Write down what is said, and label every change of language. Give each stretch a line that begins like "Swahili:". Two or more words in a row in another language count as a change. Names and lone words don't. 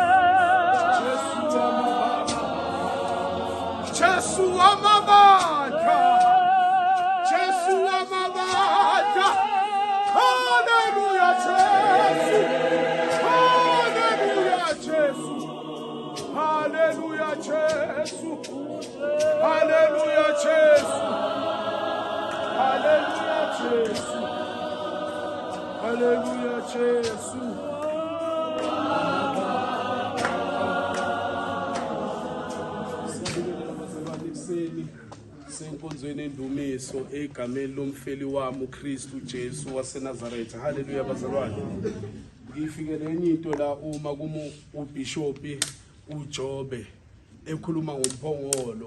Zulu: Jesu wamabandla Jesu wamabandla Hallelujah Jesu Hallelujah Jesu Hallelujah Jesu Hallelujah Jesu Hallelujah Jesu Hallelujah Jesu senkonzweni endumiso egameni lomfeli wami uKristu Jesu waseNazaretha. Haleluya bazalwane. Ngifikele enye into la uma kumu ubishopi uJobe ekhuluma ngomphongolo.